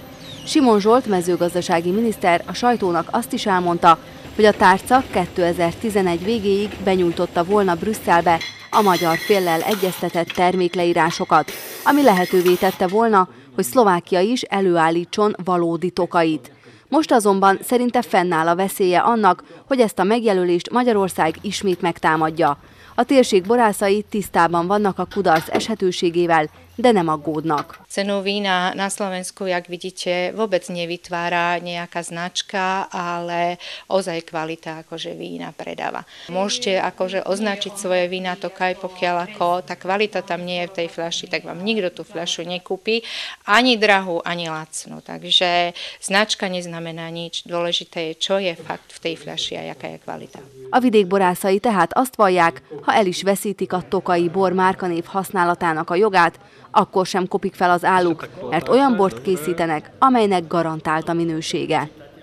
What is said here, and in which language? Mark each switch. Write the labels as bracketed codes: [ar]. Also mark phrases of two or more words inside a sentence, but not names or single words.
[hu] Simon Zsolt mezőgazdasági miniszter a sajtónak azt is elmondta, hogy a tárca 2011 végéig benyújtotta volna Brüsszelbe a magyar féllel egyeztetett termékleírásokat, ami lehetővé tette volna, hogy Szlovákia is előállítson valódi tokait. Most azonban szerinte fennáll a veszélye annak, hogy ezt a megjelölést Magyarország ismét megtámadja. A térség borászai tisztában vannak a kudarc eshetőségével, de nem aggódnak. [sk] Cenu vína na Slovensku, jak vidíte, vôbec nevytvára nejaká značka, ale ozaj kvalita akože vína predáva. Môžete akože označiť svoje vína Tokaj, pokiaľ ako tá kvalita tam nie je v tej fľaši, tak vám nikto tú fľašu nekúpi, ani drahú, ani lacnú. Takže značka neznamená nič. Dôležité je, čo je fakt v tej fľaši a jaká je kvalita. [hu] A vidékborászai tehát azt vallják, ha el is veszítik a tokai bor márkanév használatának a jogát, akkor sem kopik fel az álluk, mert olyan bort készítenek, amelynek garantált a minősége.